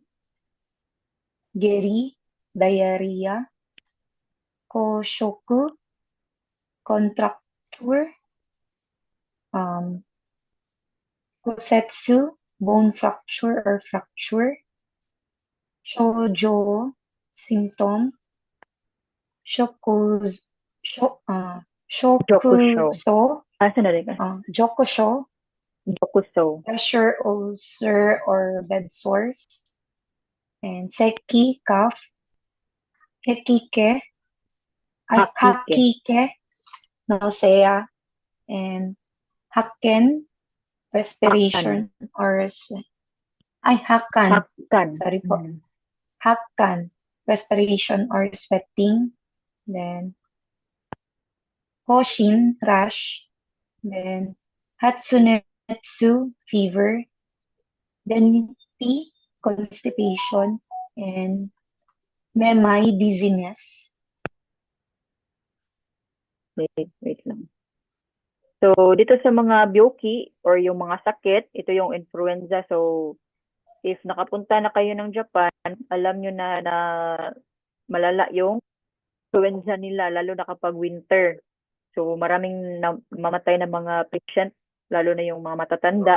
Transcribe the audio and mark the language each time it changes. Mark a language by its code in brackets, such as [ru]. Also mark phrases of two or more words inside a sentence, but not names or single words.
[en] Geri, diarrhea. Koshoku, contracture. Um, Kosetsu, bone fracture or fracture. Shoujo, symptom. [ja] Shokus, Jokusho. shokuso, [ceb] Asa na rin ka? [ja] jokusho, Jokuso. [en] pressure ulcer or bed sores. And seki, cough. [ja] Hekike, Hakike. hakike, [en] nausea. And hakken, respiration or hakan, [ja] Hakkan. [en] sorry po. Mm. Hakan, respiration or sweating. Then Hoshin, rash. Then Hatsunetsu, fever. Then T, constipation. And Memai, dizziness. [tl] Wait lang. So, dito sa mga byoki or yung mga sakit, ito yung influenza. So, if nakapunta na kayo ng Japan, alam nyo na malala yung influenza nila, lalo na kapag winter. So, maraming mamatay na mga patient, lalo na yung mga matatanda.